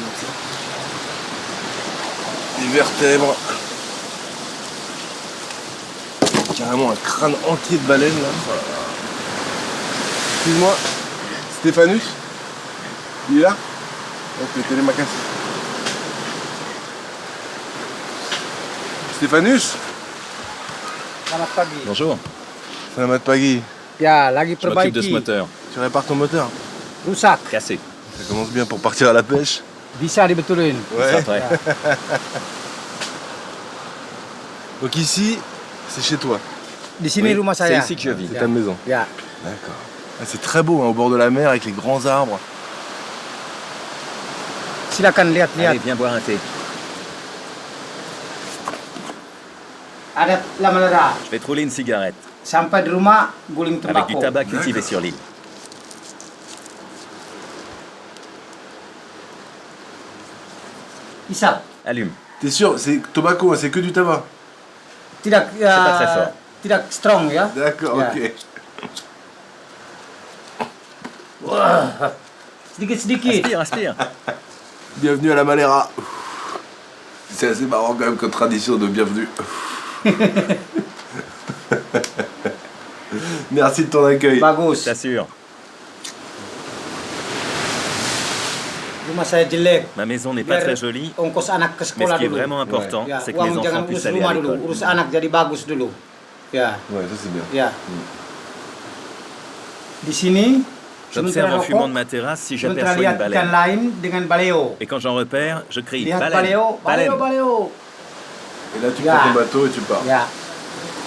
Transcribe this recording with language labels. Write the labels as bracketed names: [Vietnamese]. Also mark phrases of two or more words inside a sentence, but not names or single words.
[French] Des vertèbres. Carrément un crâne entier de baleine là. Excuse-moi, Stéphanus? Il est là? Ok, télémacas. Stéphanus? [Indonesian] Selamat pagi. [French] Bonjour. [Indonesian] Selamat pagi. Ya, lagi [French] Je m'occupe de ce [Indonesian] perbaiki. [French] moteur. Tu répares ton moteur? [Indonesian] Rusak. [French] Cassé. Ça commence bien pour partir à la pêche. [Indonesian] Bisa dibetulin. [French] Ouais. Après. Donc ici, c'est chez toi. [Indonesian] Di sini [French] Oui, [Indonesian] rumah [French] c'est [Indonesian] saya. [French] ici que je vis. C'est ta maison. [Indonesian] Ya. [French] D'accord. Ah, c'est très beau, hein, au bord de la mer avec les grands arbres. [Indonesian] Silakan lihat-lihat. [French] Allez, viens boire un thé. [Indonesian] Adat La Malera. [French] Je vais te rouler une cigarette [Indonesian] Sampai di rumah guling [French] avec du [Indonesian] tembakau. [French] tabac cultivé sur l'île. [Indonesian] Isap. [French] Allume. T'es sûr? C'est tobacco, hein, c'est que du tabac. [Indonesian] Tidak [French] pas très fort. [Indonesian] Tidak strong ya. [French] D'accord, [Indonesian] Ya. [French] ok. Wah. [Indonesian] Sedikit-sedikit. [French] Aspire, aspire. Bienvenue à la Malera. C'est assez marrant quand même comme tradition de bienvenue. Merci de ton accueil. [Indonesian] Bagus. [French] T'assure. [Indonesian] Rumah saya jelek. [French] Ma maison n'est pas [Indonesian] Biar [French] très jolie, [Indonesian] ongkos anak ke [French] mais ce [Indonesian] sekolah [French] qui est [Indonesian] dulu. [French] vraiment important, [Indonesian] Ya, [French] c'est que mes [Indonesian] uang [French] enfants [Indonesian] jangan [French] puissent [Indonesian] urus [French] aller à [Indonesian] rumah dulu, [French] l'école. [Indonesian] urus anak jadi bagus dulu. Ya, [French] Ouais, ça c'est bien. [Indonesian] ya. Di sini [French] J'observe en fumant de ma terrasse si [Indonesian] sementara [French] j'aperçois [Indonesian] lihat [French] une [Indonesian] ikan [French] baleine. [Indonesian] lain dengan baleo. [French] Et quand j'en repère, je crie [Indonesian] Lihat [French] baleine, [Indonesian] baleo, baleo, [French] baleine. [Indonesian] baleo. [French] Et là tu [Indonesian] Ya. [French] prends ton bateau et tu pars. [Indonesian] Ya.